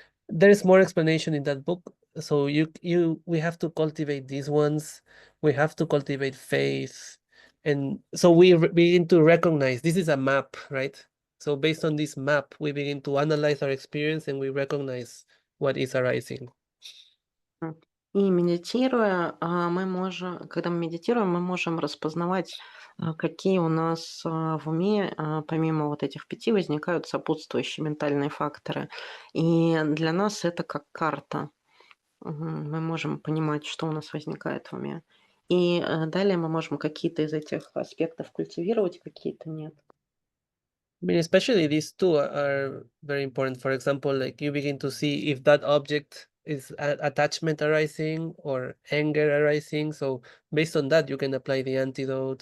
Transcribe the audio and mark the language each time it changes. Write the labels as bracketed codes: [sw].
[en] There is more explanation in that book. So we have to cultivate these ones. We have to cultivate faith. And so we begin to recognize this is a map, right? So based on this map, we begin to analyze our experience and we recognize what is arising. [ru] И медитируя, когда мы медитируем, мы можем распознавать, какие у нас в уме, помимо вот этих 5, возникают сопутствующие ментальные факторы. И для нас это как карта. Мы можем понимать, что у нас возникает в уме. И далее мы можем какие-то из этих аспектов культивировать, какие-то нет. [en] I mean, especially these 2 are very important. For example, like you begin to see if that object is attachment arising or anger arising. So based on that, you can apply the antidote.